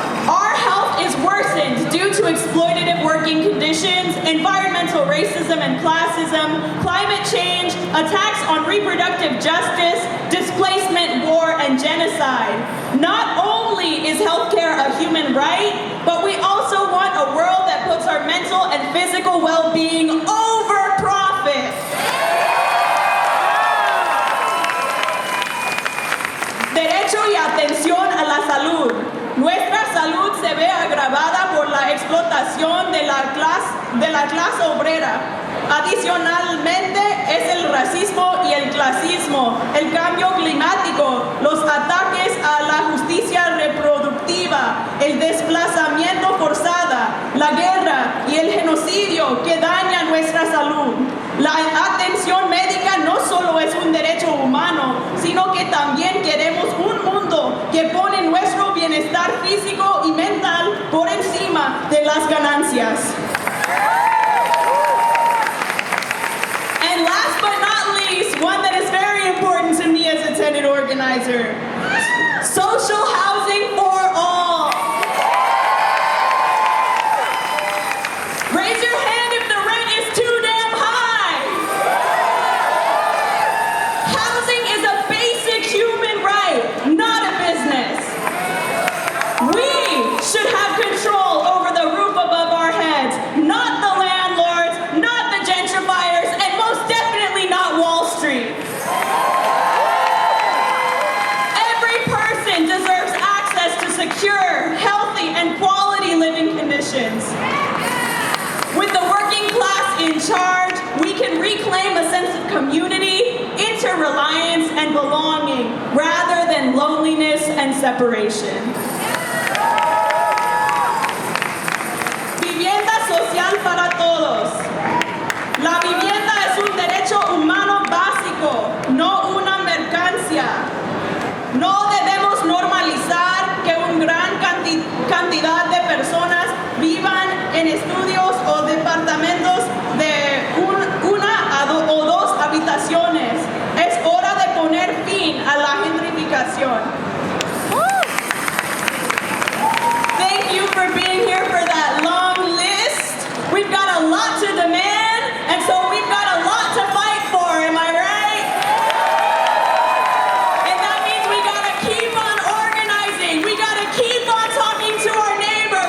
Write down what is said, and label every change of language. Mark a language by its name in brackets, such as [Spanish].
[English] Our health is worsened due to exploitative working conditions, environmental racism and classism, climate change, attacks on reproductive justice, displacement, war, and genocide. Not only is healthcare a human right, but we also want a world that puts our mental and physical well-being over profit. [Spanish] Derecho y atención a la salud. Nuestra salud se ve agravada por la explotación de la clase obrera. Adicionalmente, es el racismo y el clasismo, el cambio climático, los ataques a la justicia reproductiva, el desplazamiento forzado, la guerra y el genocidio que daña nuestra salud. La atención médica no solo es un derecho humano, sino que también queremos un mundo que pone nuestro bienestar físico y mental por encima de las ganancias. [English] And last but not least, one that is very important to me as a tenant organizer, social housing for all. Raise your hand if the rent is too damn high. Housing is a basic human right, not a business. We should have control over the roof above our heads, not the landlords, not the gentrifiers, and most definitely not Wall Street. Every person deserves access to secure, healthy, and quality living conditions. With the working class in charge, we can reclaim a sense of community, interreliance, and belonging, rather than loneliness and separation. [Spanish] Vivienda social para todos. La vivienda es un derecho humano básico, no una mercancía. No debemos normalizar que una gran cantidad de personas vivan en estudios o departamentos de una o dos habitaciones. Es hora de poner fin a la gentrificación. [English] Thank you for being here for that long list. We've got a lot to demand, and so we've got a lot to fight for, am I right? And that means we gotta keep on organizing. We gotta keep on talking to our neighbor.